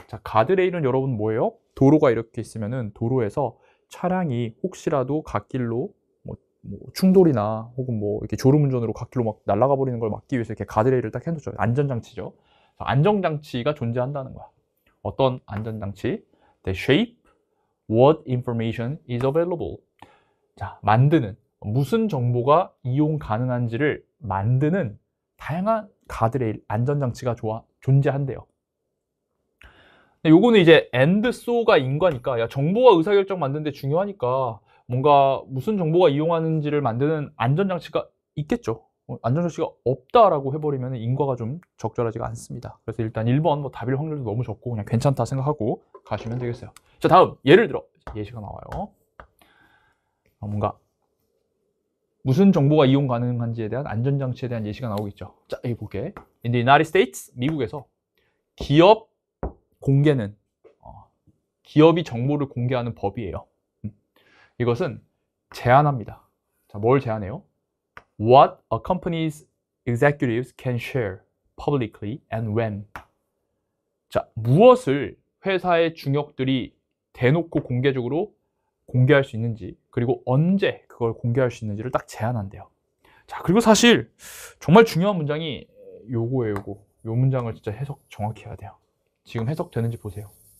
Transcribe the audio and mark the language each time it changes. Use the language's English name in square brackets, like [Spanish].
[Korean] 자, 가드레일은 여러분 뭐예요? 도로가 이렇게 있으면은 도로에서 차량이 혹시라도 갓길로 뭐 충돌이나 혹은 뭐 이렇게 졸음운전으로 갓길로 막 날아가 버리는 걸 막기 위해서 이렇게 가드레일을 딱 해놓죠. 안전장치죠. 안전장치가 존재한다는 거야. 어떤 안전장치? [English] They shape what information is available. [Korean] 자, 만드는 무슨 정보가 이용 가능한지를 만드는 다양한 가드레일, 안전장치가 존재한대요. 요거는 이제 [English] and so [Korean] 가 인과니까 야, 정보와 의사결정 만드는데 중요하니까 뭔가 무슨 정보가 이용하는지를 만드는 안전장치가 있겠죠. 안전장치가 없다라고 해버리면 인과가 좀 적절하지가 않습니다. 그래서 일단 1번 뭐 답일 확률도 너무 적고 그냥 괜찮다 생각하고 가시면 되겠어요. 자, 다음 예를 들어 예시가 나와요. 뭔가 무슨 정보가 이용 가능한지에 대한 안전장치에 대한 예시가 나오겠죠. 자, 여기 볼게. [English] In the United States, [Korean] 미국에서 기업 공개는 기업이 정보를 공개하는 법이에요. 이것은 제한합니다. 자, 뭘 제한해요? [English] What a company's executives can share publicly and when. [Korean] 자, 무엇을 회사의 중역들이 대놓고 공개적으로 공개할 수 있는지, 그리고 언제 그걸 공개할 수 있는지를 딱 제한한대요. 자, 그리고 사실 정말 중요한 문장이 요거예요, 요거. 요 문장을 진짜 해석 정확히 해야 돼요. 지금 해석되는지 보세요.